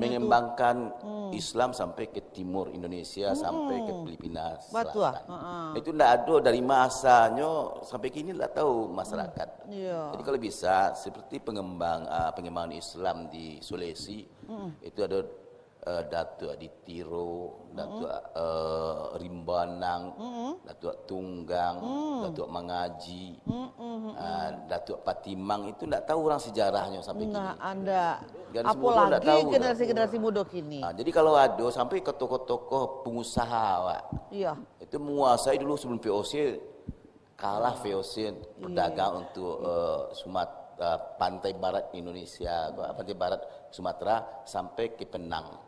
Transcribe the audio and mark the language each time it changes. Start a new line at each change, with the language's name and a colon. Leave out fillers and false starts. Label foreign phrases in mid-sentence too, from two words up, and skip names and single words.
Indonesian: mengembangkan Islam sampai ke timur Indonesia, sampai ke Filipina Selatan. Itu tidak ada dari masanya sampai kini tidak tahu masyarakat. Jadi kalau bisa seperti pengembangan Islam di Sulawesi itu ada Datuk Aditiro, Datuk Rimbanang, Datuk Tunggang, Datuk Mangaji, Datuk Patimang, itu tidak tahu orang sejarahnya sampai kini. Anda apalagi generasi muda kini. Jadi kalau ada sampai ke tokoh-tokoh pengusaha, itu menguasai dulu sebelum VOC, kalah VOC berdagang untuk pantai barat Indonesia, pantai barat Sumatera sampai ke Penang.